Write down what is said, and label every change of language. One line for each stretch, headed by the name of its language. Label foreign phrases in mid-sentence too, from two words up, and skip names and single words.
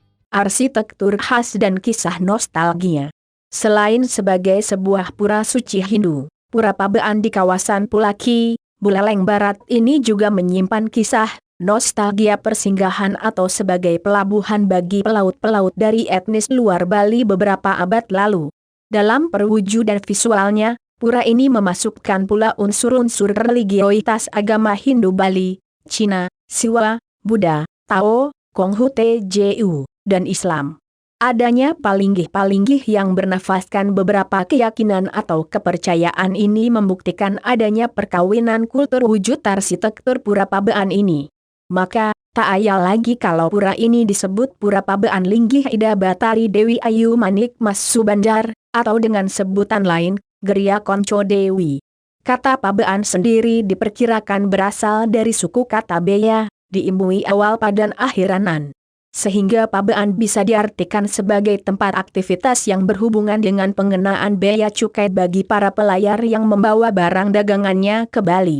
Indonesian: arsitektur khas dan kisah nostalgia. Selain sebagai sebuah pura suci Hindu, Pura Pabean di kawasan Pulaki, Buleleng Barat ini juga menyimpan kisah nostalgia persinggahan atau sebagai pelabuhan bagi pelaut-pelaut dari etnis luar Bali beberapa abad lalu. Dalam perwujudan visualnya, pura ini memasukkan pula unsur-unsur religioitas agama Hindu Bali, Cina, Siwa, Buddha, Tao, Konghucu, dan Islam. Adanya palinggih-palinggih yang bernafaskan beberapa keyakinan atau kepercayaan ini membuktikan adanya perkawinan kultur wujud arsitektur Pura Pabean ini. Maka, tak ayal lagi kalau pura ini disebut Pura Pabean Linggih Ida Batari Dewi Ayu Manik Mas Subandar, atau dengan sebutan lain, Geria Konco Dewi. Kata Pabean sendiri diperkirakan berasal dari suku kata Beya, diimbui awal padan akhiranan. Sehingga Pabean bisa diartikan sebagai tempat aktivitas yang berhubungan dengan pengenaan bea cukai bagi para pelayar yang membawa barang dagangannya ke Bali.